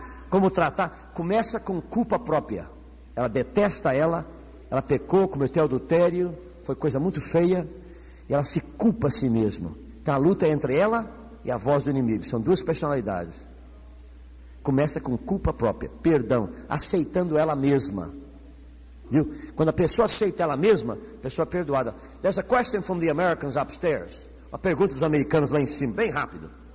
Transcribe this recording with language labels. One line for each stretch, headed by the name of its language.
Portuguese: Como tratar? Começa com culpa própria. Ela detesta ela pecou, cometeu adultério, foi coisa muito feia, e ela se culpa a si mesma. Então a luta é entre ela e a voz do inimigo, são 2 personalidades. Começa com culpa própria, perdão, aceitando ela mesma. Viu? Quando a pessoa aceita ela mesma, a pessoa é perdoada.
English: There's a question from the Americans upstairs.
Portuguese: Uma pergunta dos americanos lá em cima, bem rápido.